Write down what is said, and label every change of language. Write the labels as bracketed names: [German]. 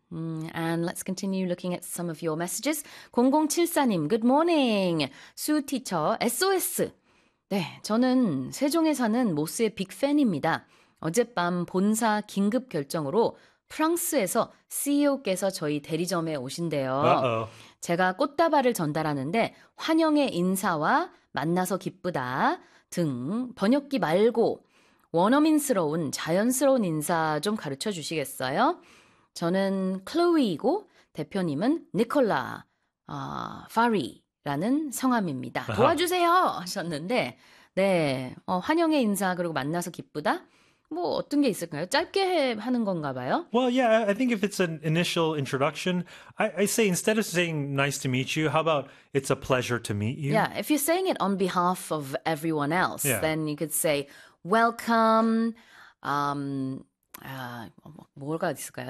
[English] And let's continue looking at some of your messages. [Korean] 0074님, Good morning. 수 티처, SOS. 네, 저는 세종에 사는 모스의 빅팬입니다. 어젯밤 본사 긴급 결정으로 프랑스에서 CEO께서 저희 대리점에 오신대요. [English] Uh-oh. [Korean] 제가 꽃다발을 전달하는데 환영의 인사와 만나서 기쁘다 등 번역기 말고 원어민스러운 자연스러운 인사 좀 가르쳐 주시겠어요? 저는 클로이고 대표님은 니콜라, 파리라는 성함입니다. 도와주세요! 하셨는데, 네, 환영의 인사 그리고 만나서 기쁘다? 뭐 어떤 게 있을까요? 짧게 하는 건가 봐요. [English] Well, yeah, I think if it's an initial introduction, I say instead of saying nice to meet you, how about it's a pleasure to meet you? Yeah, if you're saying it on behalf of everyone else, Yeah. then you could say welcome. 뭐가 있을까요?